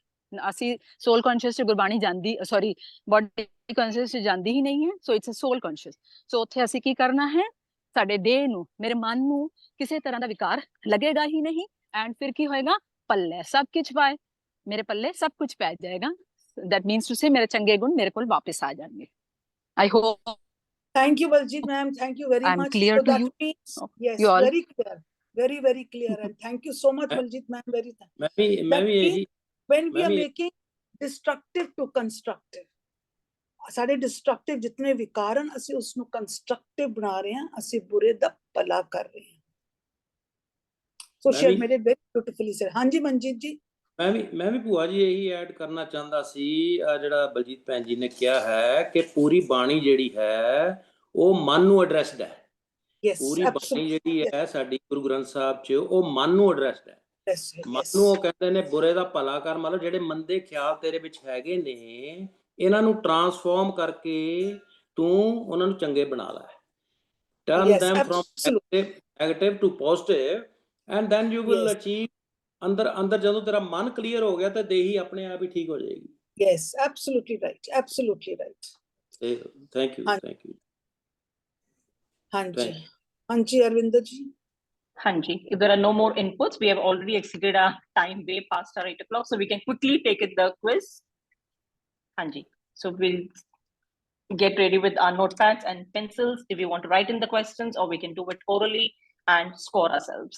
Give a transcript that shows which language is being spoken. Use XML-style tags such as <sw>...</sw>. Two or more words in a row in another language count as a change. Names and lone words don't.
<pa>ਅਸੀਂ</pa> <en>soul conscious</en> <pa>ਚ ਗੁਰਬਾਣੀ ਜਾਂਦੀ,</pa> <en>sorry body conscious</en> <pa>ਚ ਜਾਂਦੀ ਹੀ ਨਹੀਂ ਹੈ.</pa> <en>So it's a soul conscious. So</en> <pa>ਉੱਥੇ ਅਸੀਂ ਕੀ ਕਰਨਾ ਹੈ? ਸਾਡੇ ਦੇਹ ਨੂੰ, ਮੇਰੇ ਮਨ ਨੂੰ ਕਿਸੇ ਤਰ੍ਹਾਂ ਦਾ ਵਿਕਾਰ ਲੱਗੇਗਾ ਹੀ ਨਹੀਂ. ਐਂਡ ਫਿਰ ਕੀ ਹੋਏਗਾ? ਪੱਲੇ ਸਭ ਕੁਝ ਪਾਏ. ਮੇਰੇ ਪੱਲੇ ਸਭ ਕੁਝ ਪੈ ਜਾਏਗਾ.</pa> <en>That means to say,</en> <hi>मेरे चंगे गुण मेरे को वापस आ जाएंगे.</hi> <en>I hope. Thank you, Baljit ma'am. Thank you very I'm much. clear So to that you? means, yes, You all? very clear, very clear. And thank you so much, Baljit ma'am. Very thank.</en> <pa>ਮੈਂ ਵੀ ਇਹੀ</pa> <en>When we</en> <hi>मैं</hi> <en>are</en> <hi>भी-</hi> <en>making destructive to constructive,</en> <pa>ਸਾਡੇ destructive ਜਿਤਨੇ ਵਿਕਾਰ ਹਨ, ਅਸੀਂ ਉਸ ਨੂੰ constructive ਬਣਾ ਰਹੇ ਹਾਂ. ਅਸੀਂ ਬੁਰੇ ਦਾ ਭਲਾ ਕਰ ਰਹੇ ਹਾਂ. So</pa> <hi>मैं</hi> <en>share</en> <hi>भी-</hi> <en>ਮੇਰੇ very beautifully said.</en> <pa>ਹਾਂਜੀ ਮਨਜੀਤ ਜੀ. ਮੈਂ ਵੀ ਭੂਆ ਜੀ ਇਹੀ ਐਡ ਕਰਨਾ ਚਾਹੁੰਦਾ ਸੀ. ਆ ਜਿਹੜਾ ਬਲਜੀਤ ਭੈਣ ਜੀ ਨੇ ਕਿਹਾ ਹੈ ਕਿ ਪੂਰੀ ਬਾਣੀ ਜਿਹੜੀ ਹੈ ਉਹ ਮਨ ਨੂੰ ਐਡਰੈਸਡ ਹੈ.</pa> <en>Yes,</en> <pa>ਪੂਰੀ ਬਾਣੀ</pa> <en>absolutely.</en> <pa>ਜਿਹੜੀ ਹੈ ਸਾਡੀ ਗੁਰੂ ਗ੍ਰੰਥ ਸਾਹਿਬ 'ਚ ਉਹ ਮਨ ਨੂੰ ਐਡਰੈਸਡ ਹੈ.</pa> <en>Yes,</en> <pa>ਮਨ</pa> <en>yes.</en> <pa>ਨੂੰ ਉਹ ਕਹਿੰਦੇ ਨੇ ਬੁਰੇ ਦਾ ਭਲਾ ਕਰ. ਮਤਲਬ ਜਿਹੜੇ ਮੰਦੇ ਖਿਆਲ ਤੇਰੇ ਵਿੱਚ ਹੈਗੇ ਨੇ, ਇਹਨਾਂ ਨੂੰ ਟਰਾਂਸਫਾਰਮ ਕਰਕੇ ਤੂੰ ਉਹਨਾਂ ਨੂੰ ਚੰਗੇ ਬਣਾ ਲੈ.</pa> <en>Turn Yes, them from absolutely. negative to positive, and then you will Yes. achieve.</en> <pa>ਅੰਦਰ ਜਦੋਂ ਤੇਰਾ ਮਨ ਕਲੀਅਰ ਹੋ ਗਿਆ ਤਾਂ ਦੇਹੀ ਆਪਣੇ ਆਪ ਹੀ ਠੀਕ ਹੋ ਜਾਏਗੀ.</pa> <en>Yes, absolutely right. Absolutely right. ਤੇ thank you.</en> <pa>ਹਾਂਜੀ ਹਾਂਜੀ ਅਰਵਿੰਦਰ ਜੀ. Hanji,</pa> <en>if there are no more inputs, we have already exceeded our time way past our 8 o'clock, so we can quickly take it the quiz. Hanji, so we'll get ready with our notepads and pencils if you want to write in the questions, or we can do it orally and score ourselves.</en>